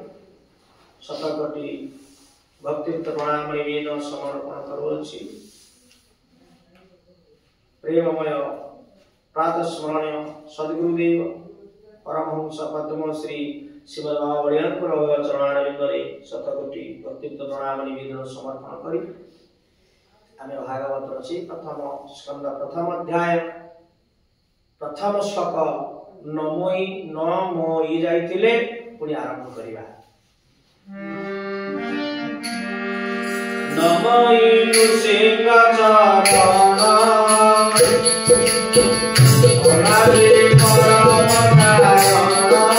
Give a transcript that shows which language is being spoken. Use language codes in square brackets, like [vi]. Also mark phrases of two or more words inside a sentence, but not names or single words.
[or] ଶତକୋଟି ଭକ୍ତିଯୁକ୍ତ ପ୍ରଣାମ ନିବେଦନ ସମର୍ପଣ କରୁଛି। ପ୍ରେମମୟ ପ୍ରାତଃ ସ୍ମରଣୀୟ ସଦ୍ଗୁରୁଦେବ ପରମହଂସ ପଦ୍ମ ଶ୍ରୀ ଶ୍ରୀମଦ ମହାବଡ଼ିଆନପୁର ଚରଣାରବିନ୍ଦ ଶତକୋଟି ଭକ୍ତିଯୁକ୍ତ ପ୍ରଣାମ ନିବେଦନ ସମର୍ପଣ କରି ଆମେ ଭାଗବତ ରଚି ପ୍ରଥମ ସ୍କନ୍ଦ ପ୍ରଥମ ଅଧ୍ୟାୟ ପ୍ରଥମ ଶ୍ଳୋକ ନମୋଇ ନମୋଇ ଯାଇତିଲେ ପୁଣି ଆରମ୍ଭ କରିବା। ନମୋଇ ନୃସିଂହ ଚରଣ ଓନାରେ ପରମ ନାରାୟଣ